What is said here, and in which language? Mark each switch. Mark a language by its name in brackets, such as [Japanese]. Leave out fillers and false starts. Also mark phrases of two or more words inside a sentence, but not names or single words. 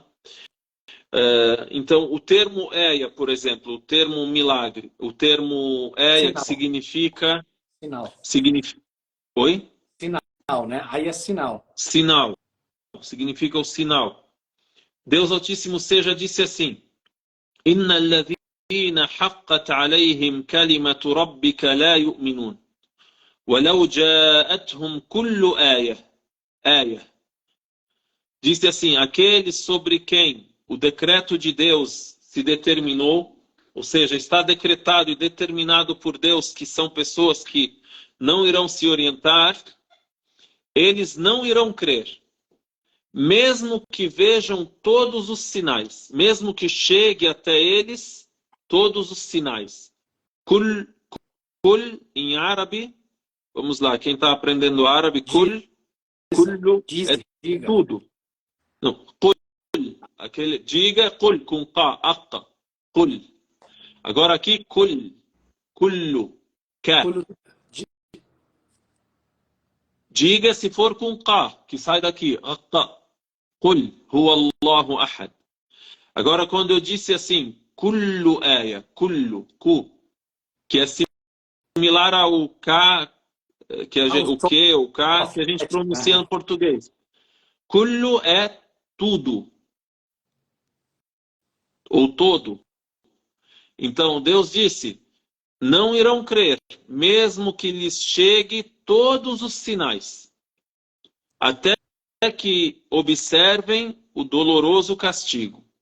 [Portuguese] Então, o termo eia, por exemplo, o termo milagre, o termo eia, que significa... Sinal. Oi? Sinal, né? Aí é sinal. Sinal. Significa o sinal. Deus Altíssimo seja disse assim: [Arabic] إن الذين حقت عليهم كلمة ربك لا يؤمنون. ولو جاءتهم كل آية. [Portuguese] Disse assim: aqueles sobre quem o decreto de Deus se determinou, ou seja, está decretado e determinado por Deus que são pessoas que não irão se orientar, eles não irão crer. Mesmo que vejam todos os sinais, mesmo que chegue até eles todos os sinais. Kul em árabe, vamos lá, quem está aprendendo árabe, kullu é tudo. Não, kul, aquele, diga kul com qa, aqqa, kul. Agora aqui, kullu, ka. Diga se for com qa, que sai daqui, aqqa. [Arabic] قل هو الله أحد. [Portuguese] Agora, quando eu disse assim, [Arabic] كل آية، كل، كُ, [Portuguese] que é similar ao ka, que o que, o ka, que a gente pronuncia no português. Kullu é tudo, ou todo. Então, Deus disse, não irão crer, mesmo que lhes chegue todos os sinais, até que observem o doloroso castigo.